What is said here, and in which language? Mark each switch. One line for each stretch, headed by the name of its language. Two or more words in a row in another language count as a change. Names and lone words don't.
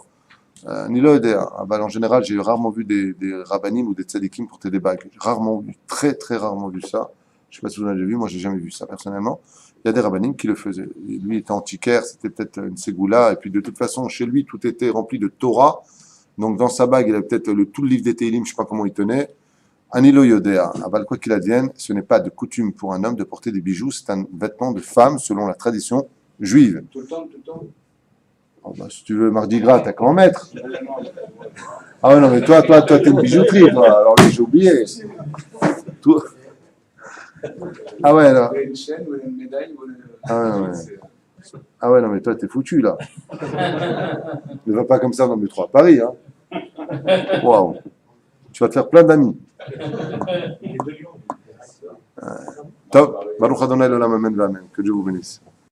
French: Ni là, en général, j'ai rarement vu des rabbinim ou des tzadikim porter des bagues. J'ai rarement vu, très très rarement vu ça. Je ne sais pas si vous l'avez vu, moi j'ai jamais vu ça personnellement. Il y a des rabbinim qui le faisaient. Et lui était antiquaire, c'était peut-être une ségoula, et puis de toute façon, chez lui, tout était rempli de Torah. Donc dans sa bague, il avait peut-être tout le livre des Télim, je ne sais pas comment il tenait.
Hebrew: אני לא יודע.
French: Aval, quoi qu'il advienne, ce n'est pas de coutume pour un homme de porter des bijoux, c'est un vêtement de femme selon la tradition juive. Tout le temps, tout le temps. Oh, bah, si tu veux Mardi Gras, t'as qu'à en mettre. Ah ouais, non, mais toi, t'es une bijouterie, toi. Alors lui, j'ai oublié. Tout... Ah ouais, là. Une chaîne ou une médaille ou Ah ouais, non, mais toi, t'es foutu, là. Ne va pas comme ça dans le métro à Paris, hein. Waouh. Tu vas te faire plein d'amis. Top.
Hebrew: ברוך אדוני לעולם, amen, amen.
French: Que Dieu vous bénisse.